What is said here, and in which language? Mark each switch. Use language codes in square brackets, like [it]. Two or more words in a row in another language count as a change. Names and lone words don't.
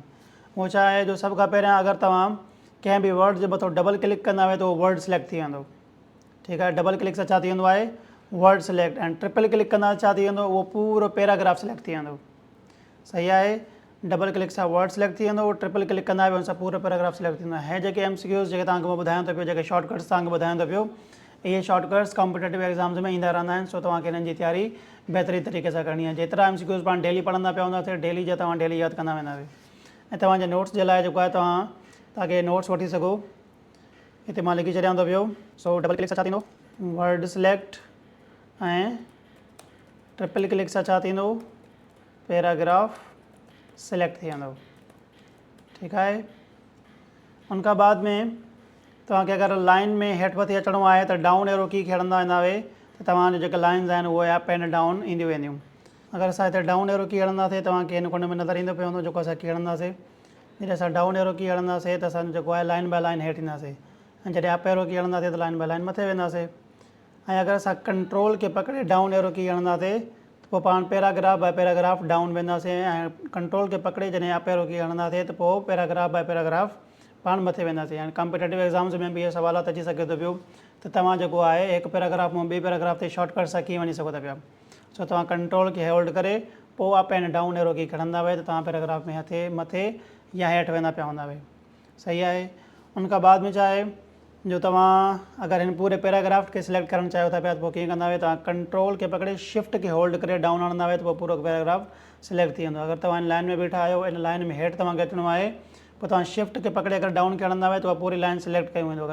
[sd] उहो छा आहे जो सभ खां पहिरियां अगरि तव्हां कंहिं बि वर्ड जे मथां [en] double click [sd] कंदा त उहो [en] word select [sd] थी वेंदो, ठीकु आहे। [en] double click [sd] सां छा थी वेंदो आहे, [en] word select, [sd] ऐं [en] triple click [sd] कंदा छा थी वेंदो, उहो पूरो [en] paragraph select [sd] थी वेंदो, सही आहे। [en] double click [sd] सां [en] word select [sd] थी वेंदो, [en] triple click [sd] कंदा बि हुन सां पूरो [en] paragraph select [sd] थींदो आहे। जेके MCQs जेके तव्हांखे मां ॿुधायां थो पियो, जेके शॉर्टकट्स तव्हांखे ॿुधायां थो पियो, इहे शॉर्टकट्स [en] competitive exams [sd] में ईंदा रहंदा आहिनि। सो तव्हांखे हिननि जी तयारी बहितरीन तरीक़े सां करणी आहे। जेतिरा MCQs पाण डेली पढ़ंदा पिया हूंदासीं, डेली जा तव्हां डेली यादि कंदा वेंदा। ऐं तव्हांजे नोट्स जे लाइ जेको आहे ताकि नोट्स वठी सघो, हिते मां लिखी छॾियां थो पियो। सो [en] double click [sd] सां छा थींदो, [en] word select [sd] ऐं [en] triple click [sd] सां छा थींदो, [en] paragraph select [sd] थी वेंदो। ठीकु आहे। उनखां बाद में तव्हांखे अगरि लाइन में हेठि मथे अचिणो आहे त [en] down arrow key [sd] खणंदा वेंदा हुए त तव्हांजो जेके लाइन्स आहिनि उहे [en] up and down [sd] ईंदियूं वेंदियूं। अगरि असां हिते [en] down arrow key [sd] हणंदासीं तव्हांखे हिन कोने में नज़र ईंदो पियो हूंदो जेको असां की हणंदासीं। जॾहिं असां [en] down arrow key [sd] हणंदासीं त असांजो जेको आहे [en] line by line [sd] हेठि ईंदासीं, ऐं जॾहिं [en] up arrow key [sd] हणंदासीं त [en] line by line [sd] मथे वेंदासीं। ऐं अगरि असां कंट्रोल खे पकिड़े [en] down arrow key [sd] हणंदासीं त पोइ पाण [en] paragraph by paragraph down [sd] वेंदासीं, ऐं कंट्रोल खे पकिड़े जॾहिं [en] up arrow key [sd] हणंदासीं त पोइ [en] paragraph by paragraph [sd] पाण मथे वेंदासीं। ऐं [en] competitive exams [sd] में बि इहे सुवालात अची सघे थो पियो त तव्हां जेको आहे हिकु पैराग्राफ मां ॿिए पैराग्राफ ते शॉर्टकट सां कीअं वञी सघो था पिया। सो तव्हां कंट्रोल खे होल्ड करे पोइ [en] up and down arrow key [sd] खणंदा हुए त तव्हां पैराग्राफ में हथे मथे या हेठि वेंदा पिया हूंदा हुए। सही आहे। उनखां बाद में छा आहे जो तव्हां अगरि हिन पूरे पैराग्राफ खे सिलेक्ट करणु चाहियो था पिया त पोइ कीअं कंदा हुए, तव्हां कंट्रोल खे पकिड़े शिफ्ट खे होल्ड करे डाउन हणंदा हुए त पोइ पूरो [en] paragraph select [sd] थी वेंदो। अगरि तव्हां हिन लाइन में बीठा आहियो, इन लाइन में हेठि तव्हांखे अचिणो आहे, पोइ तव्हां शिफ्ट खे पकिड़े अगरि डाउन खे हणंदा हुए त उहा पूरी [en] line select [sd] कई वेंदो।